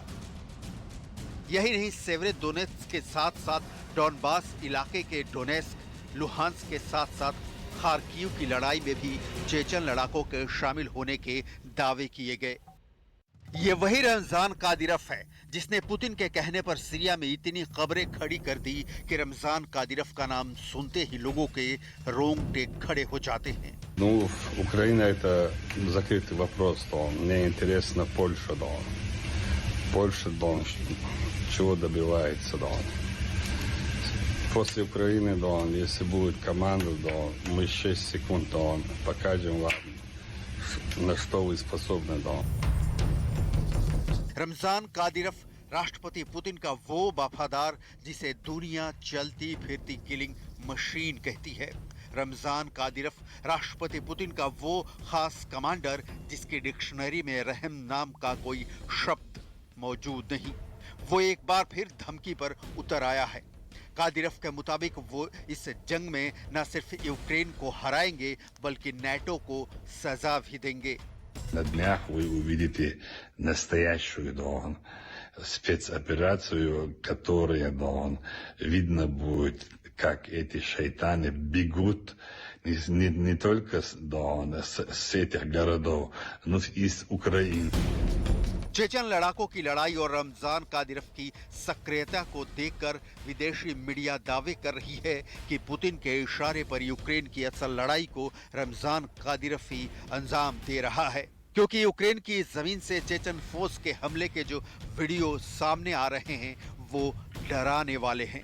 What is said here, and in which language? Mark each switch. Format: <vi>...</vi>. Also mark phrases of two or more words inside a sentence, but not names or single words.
<hi>यही नहीं, सेवेरोडोनेत्स्क के साथ साथ डॉनबास इलाके के डोनेस्क, लुहांस्क के साथ साथ खार्किव की लड़ाई में भी चेचन लड़ाकों के शामिल होने के दावे किए गए। ये वही रमजान कादिरफ है जिसने पुतिन के कहने पर सीरिया में इतनी खबरें खड़ी कर दी कि रमजान कादिरफ का नाम सुनते ही लोगों के रोंगटे खड़े हो जाते हैं।</hi> <ru>Ну, Украина это закрытый вопрос, то мне интересно Польша, да. Польша, да, чего добивается, да. После Украины, да, если будет команда, да, мы 6 секунд, да, покажем вам, на что вы способны, да.</ru> <hi>रमजान कादिरफ राष्ट्रपति पुतिन का वो वफादार जिसे दुनिया चलती फिरती</hi> <en>killing machine</en> <hi>कहती है। रमजान कादिरफ राष्ट्रपति पुतिन का वो खास कमांडर जिसकी डिक्शनरी में रहम नाम का कोई शब्द मौजूद नहीं। वो एक बार फिर धमकी पर उतर आया है। कादिरफ के मुताबिक वो इस जंग में न सिर्फ यूक्रेन को हराएंगे बल्कि नाटो को सजा भी देंगे।</hi> <ru>На днях вы увидите настоящую, да, спецоперацию, которая, да, видно будет, как эти шайтаны бегут не только, да, с этих городов, но и из Украины.</ru> <hi>चेचन लड़ाकों की लड़ाई और रमजान कादिरफ की सक्रियता को देखकर विदेशी मीडिया दावे कर रही है कि पुतिन के इशारे पर यूक्रेन की असल लड़ाई को रमजान कादिरफ ही अंजाम दे रहा है, क्योंकि यूक्रेन की जमीन से चेचन फोर्स के हमले के जो वीडियो सामने आ रहे हैं वो डराने वाले हैं।</hi>